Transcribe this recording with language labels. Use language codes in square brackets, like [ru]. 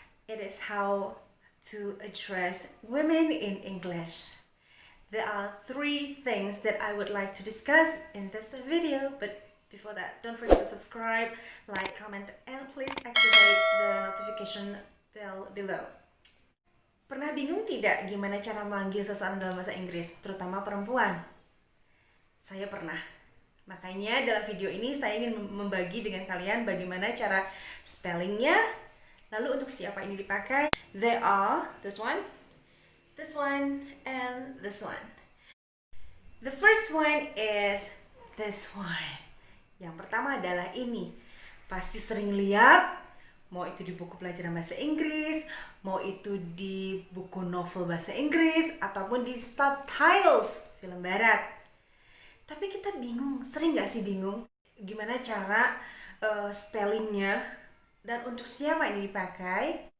[en] It is how to address women in English. There are 3 things that I would like to discuss in this video, but before that, don't forget to subscribe, like, comment, and please activate the notification bell below. [id] Pernah bingung tidak gimana cara manggil seseorang dalam bahasa Inggris, terutama perempuan? Saya pernah. Makanya dalam video ini saya ingin membagi dengan kalian bagaimana cara spellingnya. Lalu untuk siapa ini dipakai? [en] They are this one, and this one. The first one is this one. [id] Yang pertama adalah ini. Pasti sering lihat, mau itu di buku pelajaran bahasa Inggris, mau itu di buku novel bahasa Inggris, ataupun di subtitles film barat. Tapi kita bingung, sering gak sih bingung gimana cara spellingnya dan untuk siapa ini dipakai?